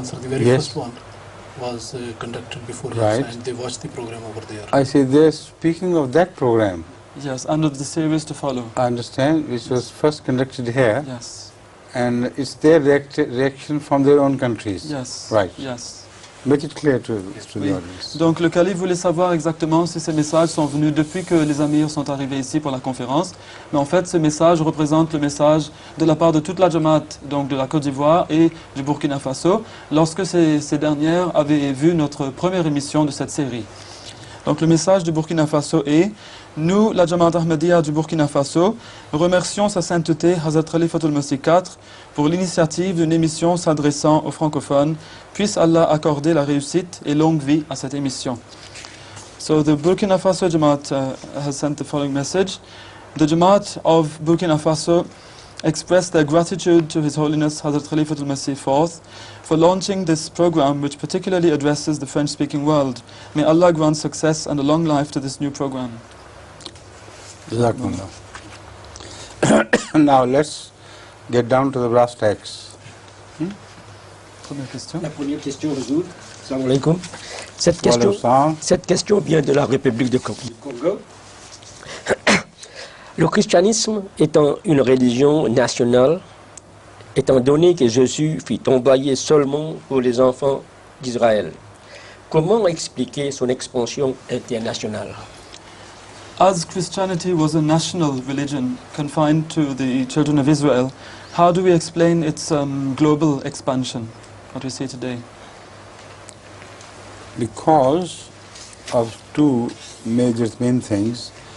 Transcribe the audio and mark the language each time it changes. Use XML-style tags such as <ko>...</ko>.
<en>answer, the very first one was conducted before Right. Jalsa, and they watched the program over there. I see they're speaking of that program. Yes, and of the series to follow. I understand, which was first conducted here. Yes. And it's their reaction from their own countries. Yes. Right. Yes. Make it clear to the</en> <fr>Oui.</fr> <en>audience.</en> <fr>Donc le calife voulait savoir exactement si ces messages sont venus depuis que les amirs sont arrivés ici pour la conférence. Mais en fait, ces messages représentent le message de la part de toute la Jamaat, donc de la Côte d'Ivoire et du Burkina Faso, lorsque ces dernières avaient vu notre première émission de cette série. Donc le message du Burkina Faso est: nous, la Jamaat Ahmadiyya du Burkina Faso, remercions sa sainteté Hazrat Khalifatul Masih IV pour l'initiative d'une émission s'adressant aux francophones. Puisse Allah accorder la réussite et longue vie à cette émission.</fr> <en>So the Burkina Faso Jamaat has sent the following message. The Jamaat of Burkina Faso express their gratitude to His Holiness Hazrat Khalifatul Masih IV for launching this program, which particularly addresses the French-speaking world. May Allah grant success and a long life to this new program.</en> <ar>Jazakumullah.</ar> <en>Now let's get down to the brass tacks.</en> <fr>Première question. La première question, Huzour.</fr> <ar>Assalamu alaikum. Salam.</ar> <fr>Cette question vient de la République du Congo. Le christianisme étant une religion nationale, étant donné que Jésus fut envoyé seulement pour les enfants d'Israël, comment expliquer son expansion internationale?</fr> <en>As Christianity was a national religion confined to the children of Israel, how do we explain its global expansion, what we see today? Because of two major main things.</en>